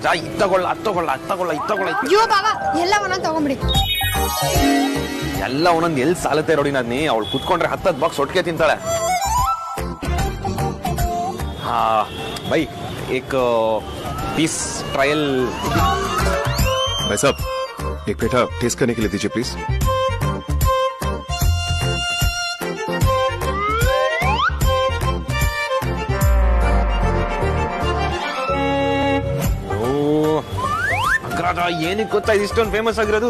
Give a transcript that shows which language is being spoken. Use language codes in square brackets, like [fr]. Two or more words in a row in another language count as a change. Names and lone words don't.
[kn] ಇದು ತಗೊಳ್ಳ, ಅದು ತಗೊಳ್ಳ, ಅದು ತಗೊಳ್ಳ, ಇದು ತಗೊಳ್ಳ. ಅಯ್ಯೋ ಬಾಬಾ, ಎಲ್ಲ ಒಂದೊಂದು ತಗೊಂಬಿಡಿ. ಎಲ್ಲ ಒಂದೊಂದು ಎಲ್ಲಿ ಸಾಲತ್ತೆ ನೋಡಿ. ನಾದ್ನಿ ಅವಳು ಕುತ್ಕೊಂಡ್ರೆ 10 ಬಾಕ್ಸ್ ಒಟ್ಟಿಗೆ ತಿಂತಾಳೆ. [hi] हाँ भाई, एक [en] piece trial. [hi] भाई साहब, एक पेठा टेस्ट करने के लिए दीजिए प्लीज. [kn] ಅಗ್ರಜ ಏನಕ್ಕೆ ಗೊತ್ತಾ ಇದು ಇಷ್ಟೊಂದು ಫೇಮಸ್ ಆಗಿರೋದು?